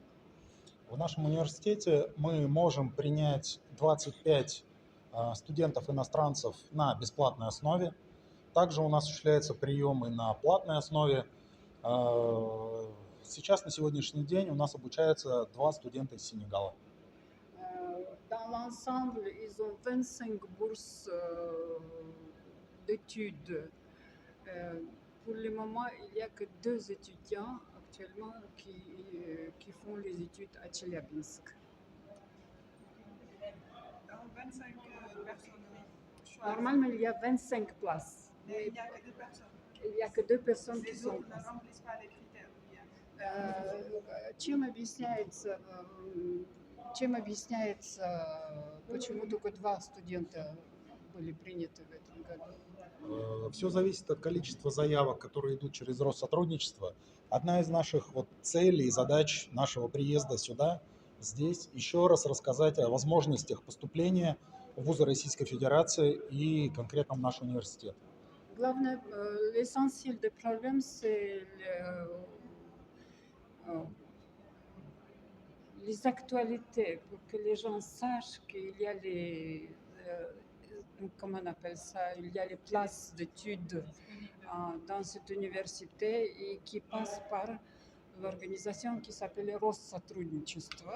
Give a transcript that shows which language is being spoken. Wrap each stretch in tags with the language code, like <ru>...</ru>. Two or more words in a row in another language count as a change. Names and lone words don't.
<ru>В нашем университете мы можем принять 25 студентов-иностранцев на бесплатной основе. Также у нас осуществляются приемы на платной основе. Сейчас, на сегодняшний день, у нас обучаются 2 студента из Сенегала.</ru> <fr>Dans l'ensemble, ils ont 25 bourses d'études. Pour le moment, il n'y a que 2 étudiants actuellement qui font les études à Tcheliabinsk. Normalement, il y a 25 places. Mais il n'y a que 2 personnes. Il n'y a que 2 personnes qui sont... Les autres ne remplissent pas les critères.</fr> <ru>Чем объясняется, почему только 2 студента были приняты в этом году? Все зависит от количества заявок, которые идут через Россотрудничество. Одна из наших целей и задач нашего приезда сюда, здесь, еще раз рассказать о возможностях поступления в вузы Российской Федерации и конкретно в наш университет. Главное,</ru> <fr>l'essentiel des problèmes, c'est les actualités, pour que les gens sachent qu'il y a comment on appelle ça, il y a les places d'études dans cette université et qui passent par l'organisation qui s'appelle Россотрудничество.</fr>